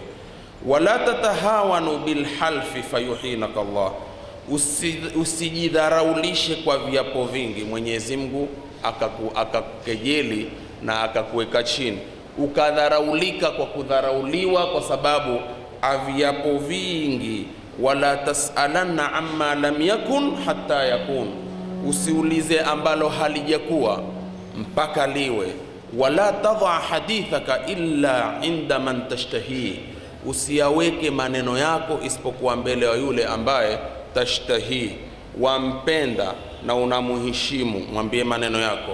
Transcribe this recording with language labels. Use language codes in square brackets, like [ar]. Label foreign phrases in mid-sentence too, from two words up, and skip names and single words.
[ar] ولا تتهاونوا بالحلف فيهينك الله, [sw] usijidharaulishe kwa viapo vingi, Mwenyezi Mungu akakejeli na akakuweka chini, ukadharaulika kwa kudharauliwa kwa sababu aviapo vingi. [ar] ولا تسألن عما لم يكن حتى يكون, [sw] usiulize ambalo halijakuwa mpaka liwe. [ar] ولا تضع حديثك إلا عند من تشتهي, [sw] usiyaweke maneno yako isipokuwa mbele wa yule ambaye tashtahi, wampenda na unamuheshimu, mwambie maneno yako.